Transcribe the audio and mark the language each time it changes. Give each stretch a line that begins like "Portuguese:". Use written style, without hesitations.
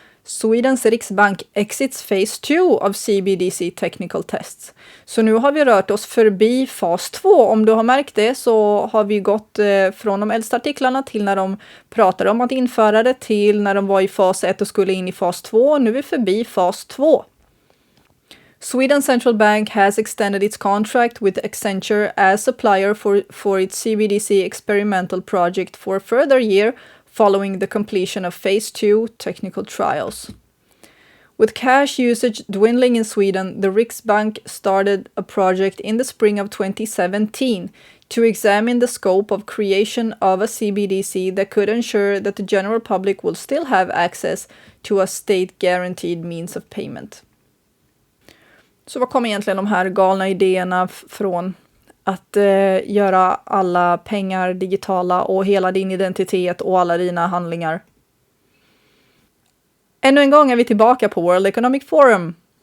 English: Swedens Riksbank exits phase 2 of Cbdc technical tests.
Swedish: Så nu har vi rört oss förbi fas 2. Om du har märkt det så har vi gått från de äldsta artiklarna till när de pratade om att införa det till när de var i fas 1 och skulle in i fas 2. Nu är vi förbi fas 2.
English: Sweden Central Bank has extended its contract with Accenture as supplier for its Cbdc experimental project for a further year following the completion of phase 2 technical trials. With cash usage dwindling in Sweden, the Riksbank started a project in the spring of 2017 to examine the scope of creation of a Cbdc that could ensure that the general public will still have access to a state-guaranteed means of payment.
Swedish: Så vad kommer egentligen de här galna idéerna från? Att göra alla pengar digitala och hela din identitet och alla dina handlingar. Ännu en gång är vi tillbaka på World Economic Forum.